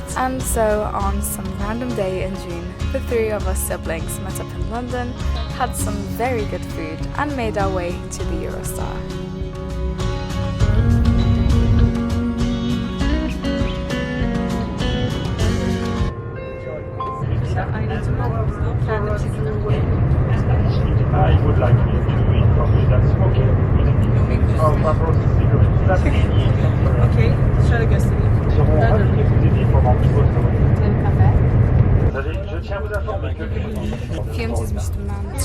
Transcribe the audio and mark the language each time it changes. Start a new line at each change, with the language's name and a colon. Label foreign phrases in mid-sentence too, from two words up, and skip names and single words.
English: And so, on some random day in June, the three of us siblings met up in London, had some very good food, and made our way to the Eurostar. I would like to inform you that's okay.
Turkish: Okey, şöyle göstereyim.
French: Je tiens à vous informer que
Turkish: Film çizmiştim ben.